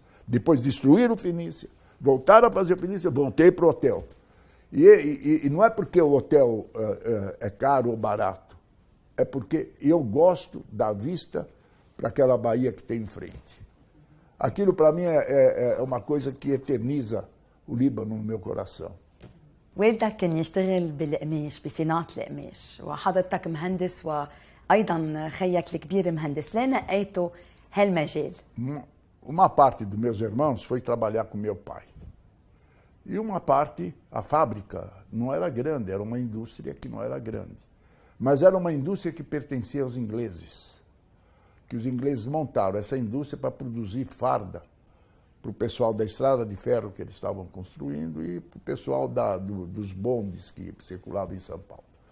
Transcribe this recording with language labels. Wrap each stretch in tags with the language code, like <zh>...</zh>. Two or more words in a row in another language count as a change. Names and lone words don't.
<pt>Depois destruíram o Fenícia, voltaram a fazer o Fenícia, eu voltei para o hotel. E não é porque o hotel é caro ou barato, é porque eu gosto da vista para aquela baía que tem em frente. Aquilo para mim é uma coisa que eterniza o Líbano no meu coração.</pt> <ar>والدك كان يشتغل بالقماش، بصناعة القماش، وحضرتك مهندس وأيضا خيك الكبير مهندس، ليه نقيتوا هالمجال؟</ar> <pt>Uma parte dos meus irmãos foi trabalhar com meu pai. E uma parte, a fábrica não era grande, era uma indústria que não era grande. Mas era uma indústria que pertencia aos ingleses, que os ingleses montaram essa indústria para produzir farda para o pessoal da estrada de ferro que eles estavam construindo e para o pessoal dos bondes que circulavam em São Paulo.</pt>